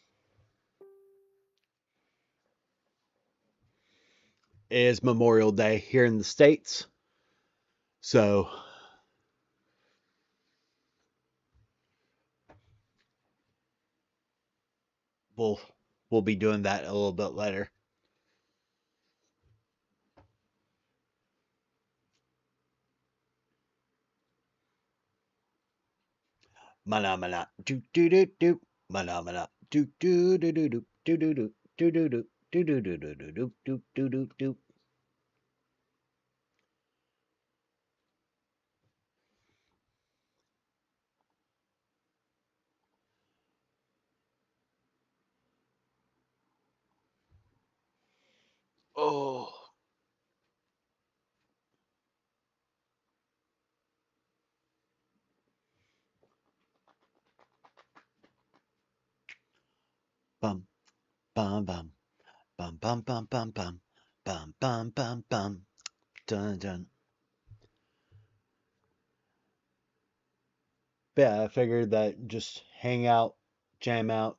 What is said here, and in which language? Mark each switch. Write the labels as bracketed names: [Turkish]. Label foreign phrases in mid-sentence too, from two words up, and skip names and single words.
[English] It is Memorial Day here in the States. So we'll we'll be doing that a little bit later. Mana mana do do do do. Mana mana do do do do do do do do do do do. Do do do do do do do do do do. Oh, bum bum bum bum bum bum bum bum bum bum bum bum. Dun dun. Yeah, I figured that just hang out, jam out.